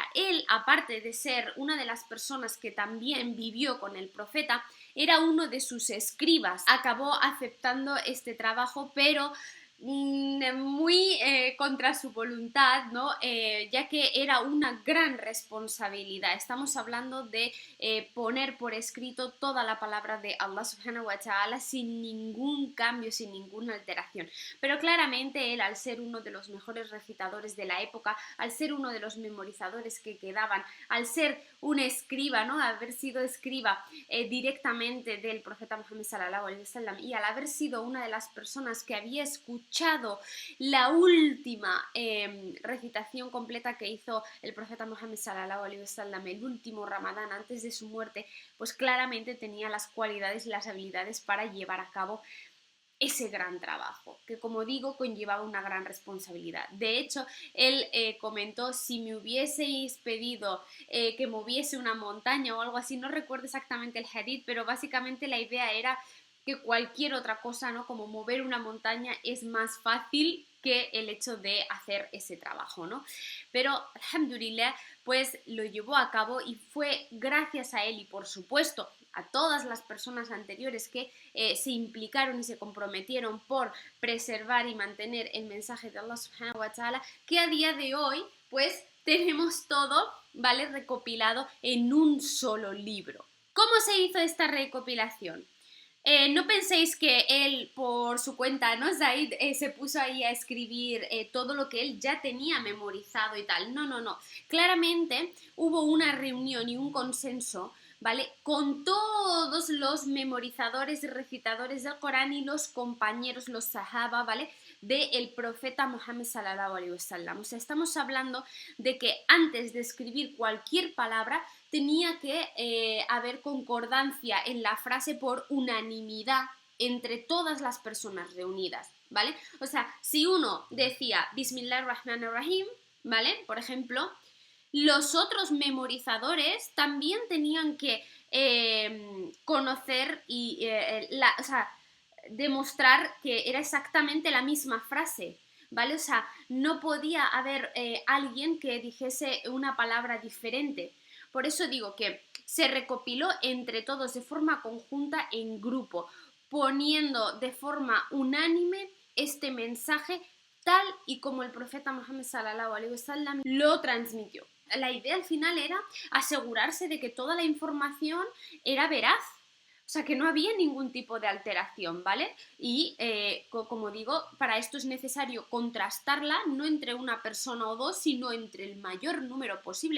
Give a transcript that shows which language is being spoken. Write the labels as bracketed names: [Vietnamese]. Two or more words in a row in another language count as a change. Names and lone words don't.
[Spanish] Él, aparte de ser una de las personas que también vivió con el profeta, era uno de sus escribas. Acabó aceptando este trabajo, pero muy contra su voluntad, ¿no? Ya que era una gran responsabilidad. Estamos hablando de poner por escrito toda la palabra de Allah [Arabic] سبحانه وتعالى [Spanish] sin ningún cambio, sin ninguna alteración. Pero claramente él, al ser uno de los mejores recitadores de la época, al ser uno de los memorizadores que quedaban, al ser un escriba, ¿no? Haber sido escriba directamente del profeta Muhammad [Arabic] صلى الله عليه وسلم, [Spanish] y al haber sido una de las personas que había escuchado la última recitación completa que hizo el profeta Muhammad [Arabic] صلى الله عليه وسلم, [Spanish] el último Ramadán antes de su muerte, pues claramente tenía las cualidades y las habilidades para llevar a cabo ese gran trabajo, que como digo conllevaba una gran responsabilidad. De hecho, él comentó: si me hubieseis pedido que moviese una montaña o algo así, no recuerdo exactamente el hadith, pero básicamente la idea era que cualquier otra cosa, ¿no? Como mover una montaña es más fácil que el hecho de hacer ese trabajo, ¿no? Pero, alhamdulillah, pues lo llevó a cabo y fue gracias a él y, por supuesto, a todas las personas anteriores que se implicaron y se comprometieron por preservar y mantener el mensaje de Allah [Arabic] سبحانه وتعالى, [Spanish] que a día de hoy, pues, tenemos todo, ¿vale?, recopilado en un solo libro. ¿Cómo se hizo esta recopilación? No penséis que él por su cuenta, ¿no? Zaid se puso ahí a escribir todo lo que él ya tenía memorizado y tal. No, no, no. Claramente hubo una reunión y un consenso, ¿vale?, con todos los memorizadores y recitadores del Corán y los compañeros, los sahaba, ¿vale?, del profeta Muhammad [Arabic] صلى الله عليه وسلم. [Spanish] O sea, estamos hablando de que antes de escribir cualquier palabra tenía que haber concordancia en la frase por unanimidad entre todas las personas reunidas, ¿vale? O sea, si uno decía [Arabic] بسم الله الرحمن الرحيم, [Spanish] ¿vale?, por ejemplo, los otros memorizadores también tenían que conocer y o sea, demostrar que era exactamente la misma frase, ¿vale? O sea, no podía haber alguien que dijese una palabra diferente. Por eso digo que se recopiló entre todos de forma conjunta en grupo, poniendo de forma unánime este mensaje tal y como el profeta Muhammad [Arabic] صلى الله عليه وسلم [Spanish] lo transmitió. La idea al final era asegurarse de que toda la información era veraz. O sea, que no había ningún tipo de alteración, ¿vale? Y, como digo, para esto es necesario contrastarla no entre una persona o dos, sino entre el mayor número posible.